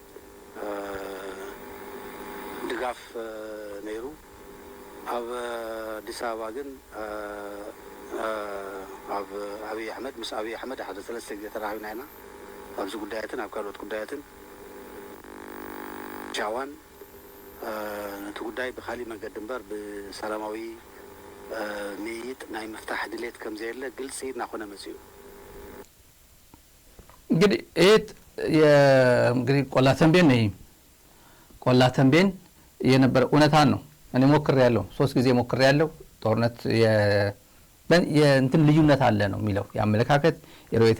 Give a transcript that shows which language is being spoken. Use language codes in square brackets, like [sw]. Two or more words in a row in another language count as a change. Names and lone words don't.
[ti] ድጋፍ ነይሩ። ኣብ ኣዲስ ኣበባ ግን ኣብ ኣብይ ኣሕመድ ምስ ኣብይ ኣሕመድ ሓደ 3 ግዜ ተራኺብና ኢና ኣብዚ ጉዳያትን ኣብ ካልኦት ጉዳያትን ሻዋን ነቲ ጉዳይ ብኻሊ መንገዲ እምበር ብሰላማዊ ምይይጥ ናይ ምፍታሕ ድሌት ከም ዘየለ ግልጽ እናኾነ መጽኡ [am] እንግዲህ እንግዲህ ቆላ ተንቤን የነበረ እውነታን ነው። እኔ ሞክሬያለሁ፣ 3 ጊዜ ሞክሬያለሁ። ጦርነት የእንትን ልዩነት አለ ነው የሚለው የአመለካከት የሮይታ